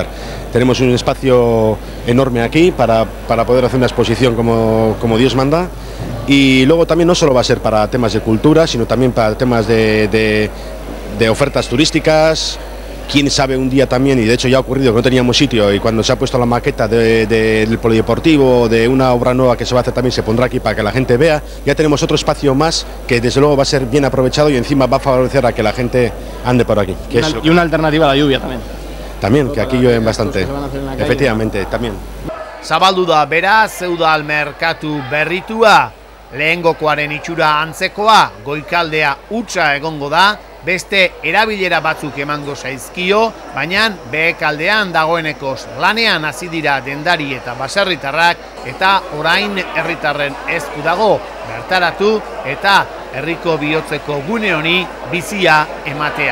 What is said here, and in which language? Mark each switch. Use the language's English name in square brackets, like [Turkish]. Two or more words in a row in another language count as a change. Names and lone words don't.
[Spanish] Tenemos un espacio enorme aquí para poder hacer una exposición como Dios manda, y luego también no solo va a ser para temas de cultura, sino también para temas de ofertas turísticas, quién sabe un día también, y de hecho ya ha ocurrido que no teníamos sitio, y cuando se ha puesto la maqueta del polideportivo, de una obra nueva que se va a hacer también, se pondrá aquí para que la gente vea, ya tenemos otro espacio más que desde luego va a ser bien aprovechado y encima va a favorecer a que la gente ande por aquí. Y una alternativa a la lluvia también. También, que aquí llueve bastante, efectivamente, también. [Basque] Zabaldu da beraz, Udal merkatu berritua, lehengokoaren itxura antzekoa, goikaldea hutsa egongo da, beste erabilera batzuk emango zaizkio, baina behekaldean dagoenekoz lanean hasi dira dendari eta baserritarrak, eta orain herritarren esku dago bertaratu eta herriko bihotzeko gune honi bizia ematea.